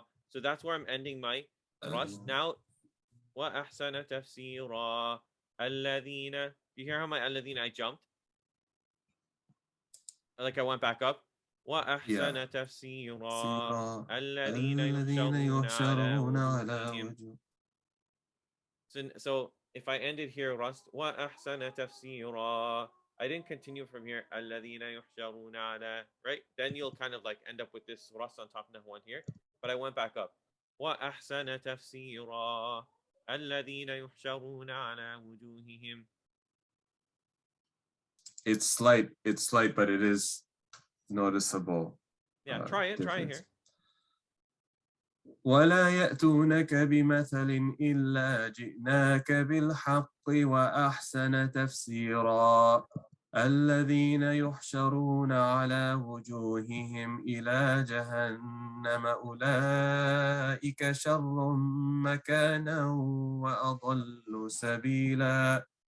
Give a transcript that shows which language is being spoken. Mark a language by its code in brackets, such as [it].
[en] So that's where I'm ending my rust. Now [ar] وأحسن تفسيرا الذين. [en] You hear how my [ar] الذين [en] I jumped? Like I went back up. [ar] وأحسن تفسيرا الذين يحشرون على وجوههم. [en] So if I ended here, Rust, [ar] وَأَحْسَنَ تَفْسِيرًا, [en] I didn't continue from here, [ar] الَّذِينَ يُحْشَرُونَ عَلَى, [en] right? Then you'll kind of like end up with this Rust on top of nahawand here. But I went back up. [ar] وَأَحْسَنَ تَفْسِيرًا الَّذِينَ يُحْشَرُونَ عَلَى وُجُوهِهِم. [en] it's slight, but it is noticeable. Yeah, try it here. [ar] ولا يأتونك بمثل إلا جئناك بالحق وأحسن تفسيرا الذين يحشرون على وجوههم إلى جهنم أولئك شر مكانا وأضل سبيلا